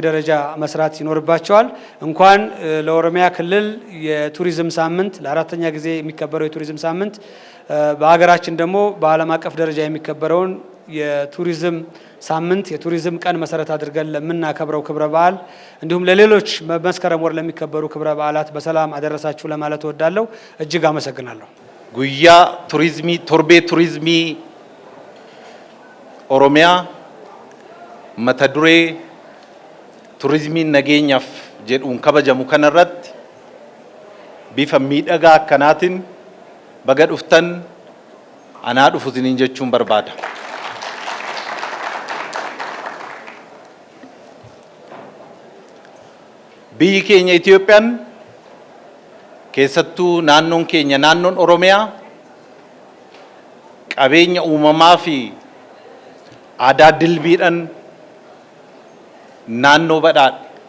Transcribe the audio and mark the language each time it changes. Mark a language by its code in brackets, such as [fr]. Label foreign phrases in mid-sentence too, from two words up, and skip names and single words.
[am] ደረጃ መስራት ይኖርባቸዋል። እንኳን ለኦሮሚያ ክልል የቱሪዝም ሳምንት ለአራተኛ ጊዜ የሚከበረው የቱሪዝም ሳምንት በሀገራችን ደግሞ በዓለም አቀፍ ደረጃ የሚከበረውን የቱሪዝም ሳምንት የቱሪዝም ቀን መሰረት አድርገን ለምናከብረው ክብረ በዓል እንዲሁም ለሌሎች መስከረም ወር ለሚከበሩ ክብረ በዓላት በሰላም አደረሳችሁ ለማለት እወዳለሁ። እጅግ አመሰግናለሁ። [om] ጉያ ቱሪዝሚ ቶርቤ ቱሪዝሚ ኦሮሚያ mata duree turizimiin nageenyaaf jedhuun kabajamu kanarratti bifa miidhagaa akkanaatiin baga dhuftan anaa dhufu isiniin jechuun barbaada. Biyyi keenya Itoophiyaan keessattuu naannoon keenya naannoon Oromiyaa qabeenya uumamaa fi aadaa dilbiidhaan naannoo badhaadhe.